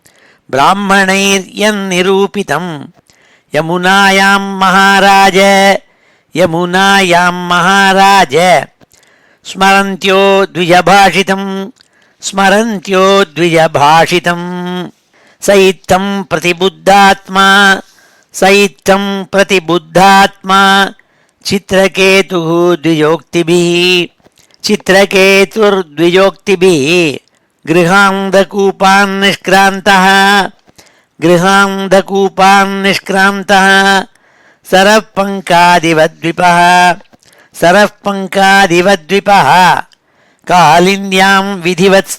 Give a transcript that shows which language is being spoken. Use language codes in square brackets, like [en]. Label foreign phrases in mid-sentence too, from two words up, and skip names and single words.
[sa] ब्राह्मणैर्यन्निरूपितम् यमुनायाम् महाराज यमुनायाम् महाराज स्मरन्त्यो द्विजभाषितम् स्मरन्त्यो द्विजभाषितम् सयित्तम् प्रतिबुद्धात्मा सयित्तम् प्रतिबुद्धात्मा चित्रकेतुः द्विजोक्तिभिः சித்ரகேதுர்த்விஜோக்திபிः गृहान्धकूपान् निष्क्रान्तः गृहान्धकूपान् निष्क्रान्तः सरःपङ्कादिवद्विपः सरःपङ्कादिवद्विपः कालिन्द्यां विधिवत्